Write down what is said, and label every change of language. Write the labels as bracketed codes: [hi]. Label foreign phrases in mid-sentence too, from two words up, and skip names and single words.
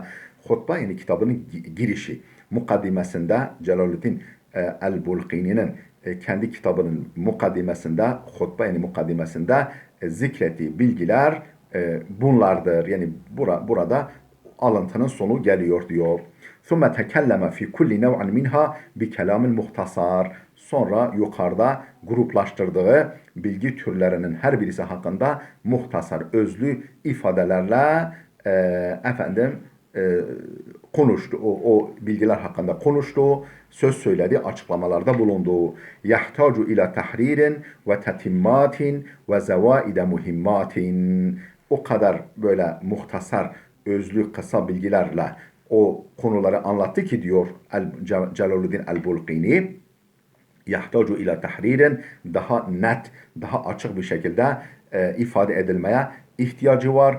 [tr] Hutba yani kitabının girişi. Mukaddimesinde Celaluddin El-Bulqini'nin kendi kitabının mukaddimesinde, hutba yani mukaddimesinde zikrettiği bilgiler bunlardır. Yani burada alıntının sonu geliyor diyor. [ar] ثُمَّ تَكَلَّمَ فِي كُلِّ نَوْعٍ مِنْهَا بِكَلَامٍ muhtasar. [tr] Sonra yukarıda gruplaştırdığı bilgi türlerinin her birisi hakkında muhtasar, özlü ifadelerle konuştu. O bilgiler hakkında konuştu, söz söyledi, açıklamalarda bulundu. [ar] يَحْتَاجُ إِلَى تَحْرِيرٍ وَتَتِمَّاتٍ وَزَوَائِدَ مُهِمَّاتٍ. [tr] O kadar böyle muhtasar, özlü, kısa bilgilerle o konuları anlattı ki diyor Celaluddin el-Bulqini, [ar] يحتاج إلى تحرير, [tr] daha net, daha açık bir şekilde ifade edilmeye ihtiyacı var.